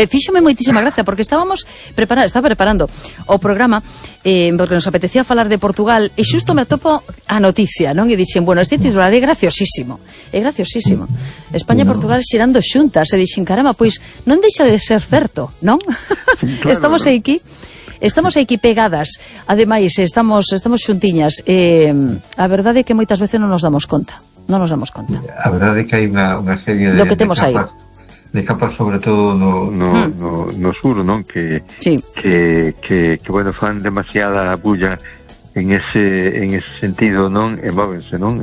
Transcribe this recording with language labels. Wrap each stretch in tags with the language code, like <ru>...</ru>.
<es>Fíxome muchísima gracia, porque estaba preparando</es> <gl>o programa,</gl> <es>porque nos apetecía hablar de Portugal, y justo</es> <gl>me atopo a noticia,</gl> <es>¿no? Y dicen, bueno, este titular es graciosísimo. Es graciosísimo. España y Portugal</es> <gl>xerando xuntas.</gl> <es>Y dicen, caramba, pues no deja de ser cierto, ¿no? Claro, estamos aquí. Estamos aquí pegadas.</es> <gl>Además, estamos xuntiñas.</gl> <es>La verdad es que muchas veces no nos damos cuenta. No nos damos cuenta. La verdad es que hay una serie de. Lo que tenemos ahí.</es> <gl>De capas, sobre todo, no sur, ¿no?</gl> <es>Que, sí.</es> <gl>Que bueno, fan demasiada bulla.</gl> <es>En ese sentido,</es> <gl>¿no? Móvense, ¿no?</gl>